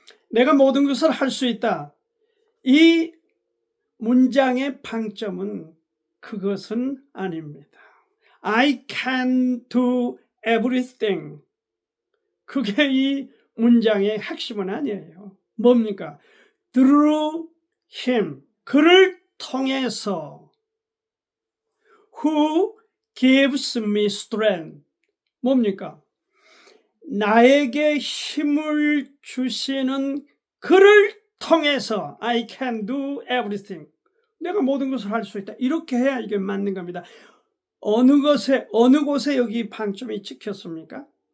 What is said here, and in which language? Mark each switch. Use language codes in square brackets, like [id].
[ko] 내가 모든 것을 할 수 있다. 이 문장의 방점은 그것은 아닙니다. [en] I can do everything. [ko] 그게 이 문장의 핵심은 아니에요. 뭡니까? [en] Through him. [ko] 그를 통해서 [en] who gives me strength. [ko] 뭡니까? 나에게 힘을 주시는 그를 통해서 [en] I can do everything. [ko] 내가 모든 것을 할 수 있다. 이렇게 해야 이게 맞는 겁니다. 어느 곳에 여기 방점이 찍혔습니까?